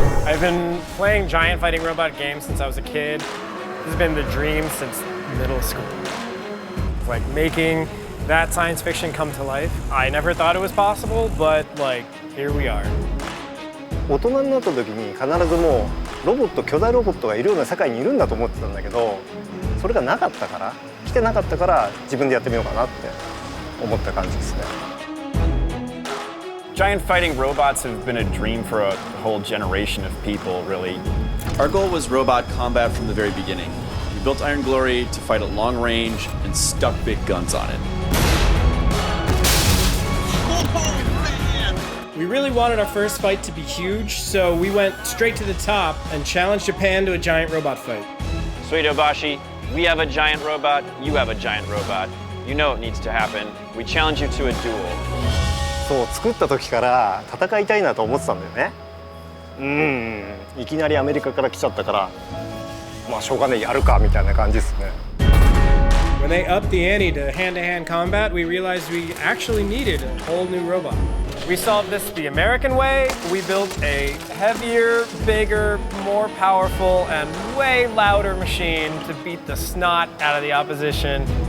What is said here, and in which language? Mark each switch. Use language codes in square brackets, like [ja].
[en] I've been playing giant fighting robot games since I was a kid. This has been the dream since middle school. It's like making that science fiction come to life. I never thought it was possible, but like, here we are. [ja] 大人になった時に必ずもうロボット、巨大ロボットがいるような世界にいるんだと思ってたんだけど、それがなかったから、来てなかったから自分でやってみようかなって思った感じですね。 [en] Giant fighting robots have been a dream for a whole generation of people, really. Our goal was robot combat from the very beginning. We built Iron Glory to fight at long range and stuck big guns on it. We really wanted our first fight to be huge, so we went straight to the top and challenged Japan to a giant robot fight. Sweet Obashi, we have a giant robot, you have a giant robot. You know it needs to happen. We challenge you to a duel. [ja] そう作った時から戦いたいなと思ってたんだよね。いきなりアメリカから来ちゃったから、まあしょうがねえやるかみたいな感じですね。 [en] When they upped the ante to hand-to-hand combat, we realized we actually needed a whole new robot. We solved this the American way. We built a heavier, bigger, more powerful, and way louder machine to beat the snot out of the opposition.